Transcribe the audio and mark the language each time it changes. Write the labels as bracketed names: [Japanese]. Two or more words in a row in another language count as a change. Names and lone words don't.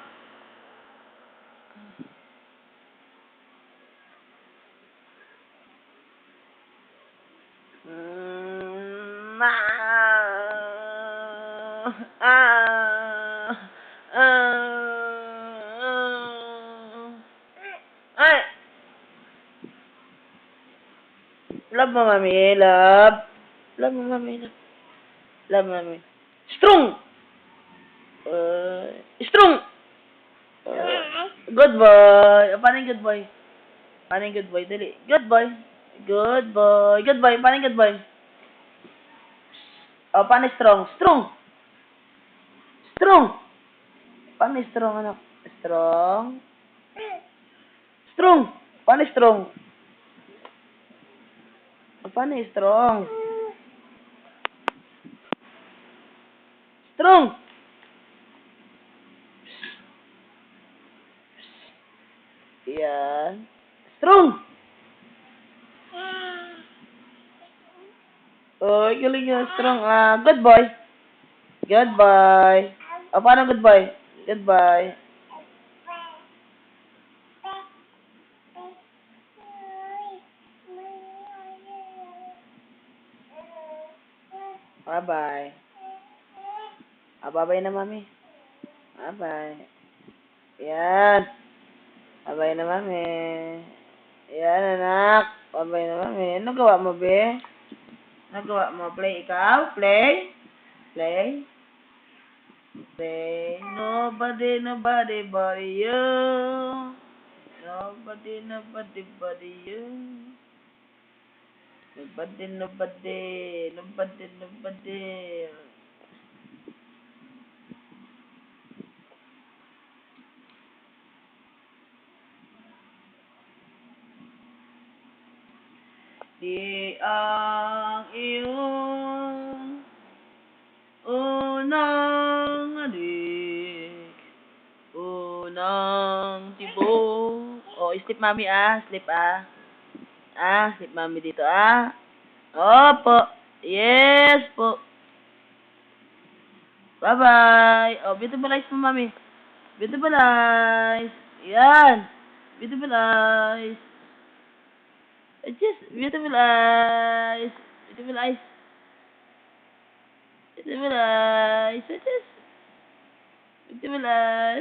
[Filipino] Ma, ay, love mo, mami, love. Love mo, mami, love. Love, mami. Strong! [English] Strong! Good boy. [Filipino] Paano yung [English] good boy? [Filipino] Paano yung [English] good boy? Dali. Good boy. Good boy. Good boy. [Filipino] Paano yung [English] good boy? [Filipino] O, paano strong? Strong! Strong! Paano strong, anak? [English] Strong? Strong! [Filipino] Paano strong? O, paano strong? [English] Strong! Yan. Strong! [Filipino] Oy, galing yan. [English] Strong. Good boy. Good boy. [Filipino] O, paano [English] good boy? Good boy. Bye-bye. Bye-bye na, mami. Bye-bye. [Filipino] Yan. Bye-bye na, mami. Yan, anak. Bye-bye na, mami. Ano gawa mo, be? Ano gawa mo? Play ikaw? [English] Play? Play? Play. Nobody but you. Nobody but you. Nobody. [Filipino] Di ang iyong unang halik, unang tibok. Oh, sleep mami sleep sleep mami dito Opo, yes po. [English] Bye-bye. Oh, beautiful eyes [Filipino] mo mami. [English] Beautiful eyes. Yan. Beautiful eyes. Just beautiful eyes. Beautiful eyes. Beautiful eyes. Just beautiful eyes.